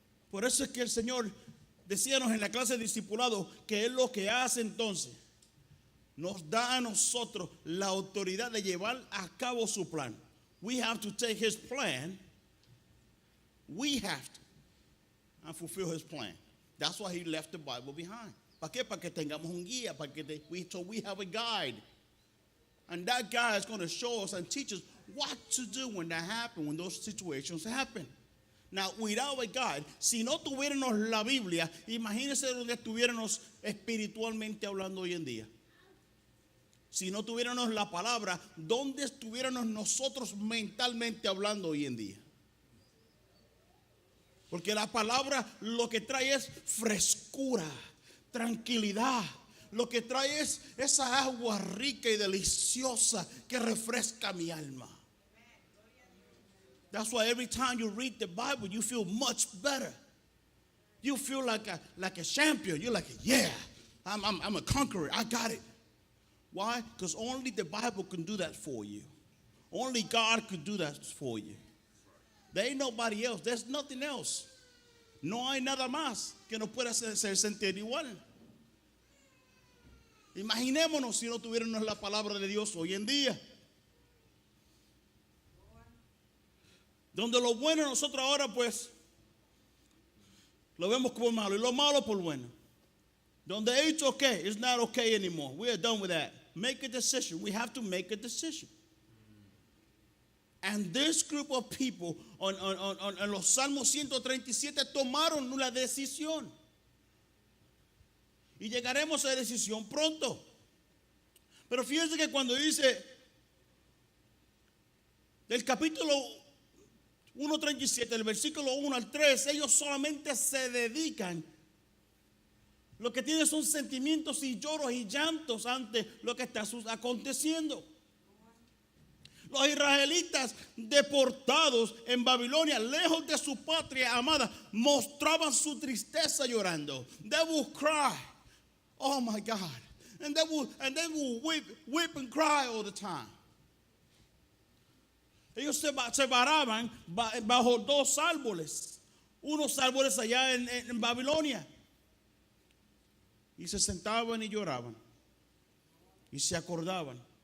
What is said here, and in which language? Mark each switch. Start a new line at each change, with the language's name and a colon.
Spanish: Por eso es que el Señor, decíamos en la clase de discipulado, que Él lo que hace entonces, nos da a nosotros la autoridad de llevar a cabo su plan.
English: We have to take His plan. We have to and fulfill His plan. That's why He left the Bible behind.
Spanish: ¿Para qué? Para que tengamos un guía,
English: so we have a guide. And that guide is going to show us and teach us what to do when that happens, when those situations happen. Now, without a guide,
Spanish: si no tuviéramos la Biblia, imagínense donde estuviéramos espiritualmente hablando hoy en día. Si no tuviéramos la palabra, ¿dónde estuviéramos nosotros mentalmente hablando hoy en día? Porque la palabra lo que trae es frescura, tranquilidad. Lo que trae es esa agua rica y deliciosa que refresca mi alma.
English: That's why every time you read the Bible, you feel much better. You feel like a champion. You're like, yeah, I'm a conqueror. I got it. Why? Because only the Bible can do that for you. Only God could do that for you. There ain't nobody else. There's nothing else.
Spanish: No hay nada más que nos pueda hacer sentir igual. Imaginémonos si no tuviéramos la palabra de Dios hoy en día. Donde lo bueno de nosotros ahora, pues, Lo vemos como malo y lo malo por bueno. Donde
English: it's okay, it's not okay anymore. We are done with that. Make a decision. We have to make a decision. And this group of people
Spanish: en los Salmos 137 tomaron una decisión. Y llegaremos a la decisión pronto. Pero fíjense que cuando dice del capítulo 1:37, el versículo 1 al 3, ellos solamente se dedican. Lo que tienen son sentimientos y lloros y llantos ante lo que está aconteciendo. Los israelitas deportados en Babilonia, lejos de su patria amada, mostraban su tristeza llorando.
English: They would cry, oh my God. And they would weep and cry all the time.
Spanish: Ellos se paraban bajo dos árboles. Unos árboles allá en Babilonia. Y se sentaban y lloraban. Y se acordaban.